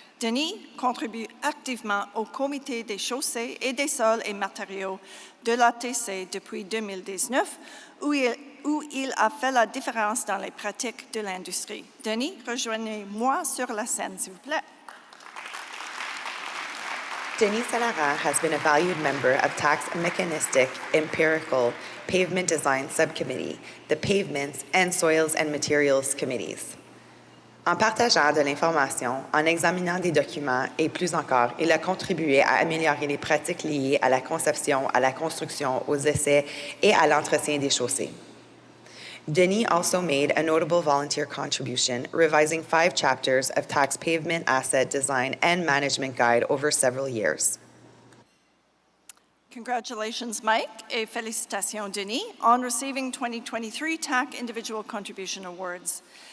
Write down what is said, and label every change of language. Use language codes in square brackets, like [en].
[fr] Denis contribue activement au Comité des chaussées et des sols et matériaux de l'ATC depuis 2019, où il a fait la différence dans les pratiques de l'industrie. Denis, rejoignez-moi sur la scène, s'il vous plaît. [en] Denis Salaran has been a valued member of TAC's Mechanistic Empirical Pavement Design Subcommittee, the Pavements and Soils and Materials Committees. [fr] En partageant de l'information, en examinant des documents et plus encore, il a contribué à améliorer les pratiques liées à la conception, à la construction, aux essais et à l'entretien des chaussées. [en] Denis also made a notable volunteer contribution, revising 5 chapters of TAC's Pavement Asset Design and Management Guide over several years. Congratulations, Mike, [fr] et félicitations, [en] Denis, on receiving 2023 TAC Individual Contribution Awards.